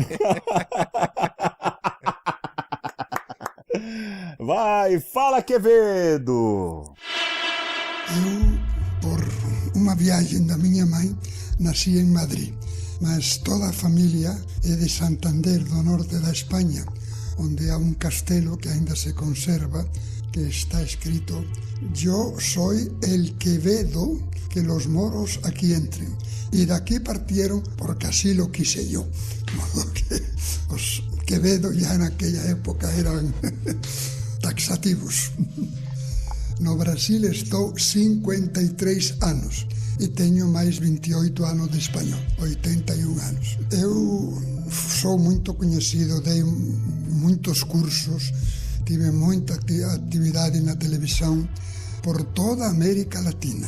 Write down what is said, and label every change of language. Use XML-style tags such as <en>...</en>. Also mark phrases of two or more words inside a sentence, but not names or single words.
<pt>Vai, fala, Quevedo! Eu, por uma viagem da minha mãe, nasci em Madrid, mas toda a família é de Santander, do norte da Espanha, onde há um castelo que ainda se conserva, que está escrito:</pt> <es>"Yo soy el Quevedo, que los moros aquí entren".</es> <pt>E daqui partiram porque</pt> <es>así lo quise yo.</es> <pt>De modo que os Quevedo já naquela época eram taxativos. No Brasil estou 53 anos e tenho mais 28 anos de espanhol, 81 anos. Eu sou muito conhecido, dei muitos cursos, tive muita atividade na televisão por toda a América Latina.</pt>